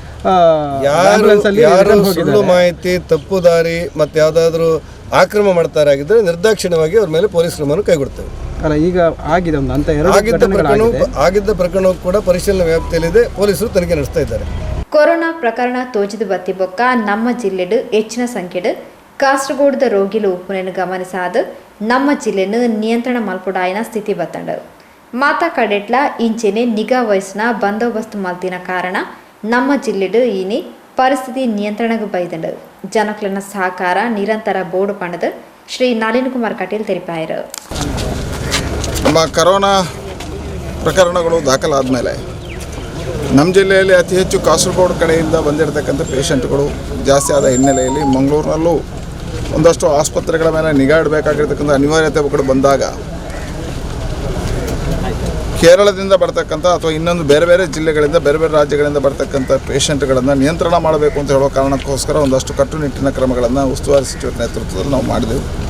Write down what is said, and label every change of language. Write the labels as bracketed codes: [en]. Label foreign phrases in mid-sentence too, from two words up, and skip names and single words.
[kn] ಯಾರು ಸುಳ್ಳು ಮಾಹಿತಿ, ತಪ್ಪು ದಾರಿ ಮತ್ತು ಯಾವುದಾದ್ರೂ ಆಕ್ರಮ ಮಾಡ್ತಾರಾಗಿದ್ದರೆ ನಿರ್ದಾಕ್ಷಿಣ್ಯವಾಗಿ ಅವ್ರ ಮೇಲೆ ಪೊಲೀಸ್ ಕ್ರಮವನ್ನು ಕೈಗೊಳ್ತೇವೆ. ಅಲ್ಲ, ಈಗ ಆಗಿದೆ ಒಂದು ಅಂತ ಆಗಿದ್ದ ಪ್ರಕರಣವೂ ಕೂಡ ಪರಿಶೀಲನೆ ವ್ಯಾಪ್ತಿಯಲ್ಲಿದೆ. ಪೊಲೀಸರು ತನಿಖೆ ನಡೆಸ್ತಾ ಇದ್ದಾರೆ. [tcy] ಕೊರೋನಾ ಪ್ರಕರಣ ತೋಜಿದು ಬತ್ತಿ ಬೊಕ್ಕ ನಮ್ಮ ಜಿಲ್ಲೆಡು ಹೆಚ್ಚಿನ ಸಂಖ್ಯೆಡು ಕಾಸರಗೋಡದ ರೋಗಿಲು ಉಪ್ಪುನೆಯನ್ನು ಗಮನಿಸಾದ ನಮ್ಮ ಜಿಲ್ಲೆಯನ್ನು ನಿಯಂತ್ರಣ ಮಲ್ಪುಡಾಯಿನ ಸ್ಥಿತಿ ಬತ್ತಂಡು ಮಾತಾ ಕಡೆಟ್ಲ ಇಂಚೆನೆ ನಿಗಾ ವಯಸ್ಸಿನ ಬಂದೋಬಸ್ತ್ ಮಲ್ತಿನ ಕಾರಣ ನಮ್ಮ ಜಿಲ್ಲೆಡು ಈನಿ ಪರಿಸ್ಥಿತಿ ನಿಯಂತ್ರಣಕ್ಕೆ ಬೈದಂಡು ಜನಕ್ಲನ ಸಹಕಾರ ನಿರಂತರ ಬೋರ್ಡು ಪಣದು ಶ್ರೀ ನಳಿನ್ ಕುಮಾರ್ ಕಟೀಲ್ ತಿಳಿಪಾಯರು. [kn] ನಮ್ಮ ಕರೋನಾ ಪ್ರಕರಣಗಳು ದಾಖಲಾದ ಮೇಲೆ ನಮ್ಮ ಜಿಲ್ಲೆಯಲ್ಲಿ ಅತಿ ಹೆಚ್ಚು ಕಾಸರಗೋಡು ಕಡೆಯಿಂದ ಬಂದಿರತಕ್ಕಂಥ ಪೇಷಂಟ್ಗಳು ಜಾಸ್ತಿ ಆದ ಹಿನ್ನೆಲೆಯಲ್ಲಿ ಮಂಗಳೂರಿನಲ್ಲೂ ಒಂದಷ್ಟು ಆಸ್ಪತ್ರೆಗಳ ಮೇಲೆ ನಿಗಾ ಇಡಬೇಕಾಗಿರ್ತಕ್ಕಂಥ ಅನಿವಾರ್ಯತೆಗಳು ಬಂದಾಗ ಕೇರಳದಿಂದ ಬರ್ತಕ್ಕಂಥ ಅಥವಾ ಇನ್ನೊಂದು ಬೇರೆ ಬೇರೆ ಜಿಲ್ಲೆಗಳಿಂದ ಬೇರೆ ಬೇರೆ ರಾಜ್ಯಗಳಿಂದ ಬರ್ತಕ್ಕಂಥ ಪೇಷಂಟ್ಗಳನ್ನು ನಿಯಂತ್ರಣ ಮಾಡಬೇಕು ಅಂತ ಹೇಳೋ ಕಾರಣಕ್ಕೋಸ್ಕರ ಒಂದಷ್ಟು ಕಟ್ಟುನಿಟ್ಟಿನ ಕ್ರಮಗಳನ್ನು ಉಸ್ತುವಾರಿ ಸಚಿವರ ನೇತೃತ್ವದಲ್ಲಿ ನಾವು ಮಾಡಿದೆವು.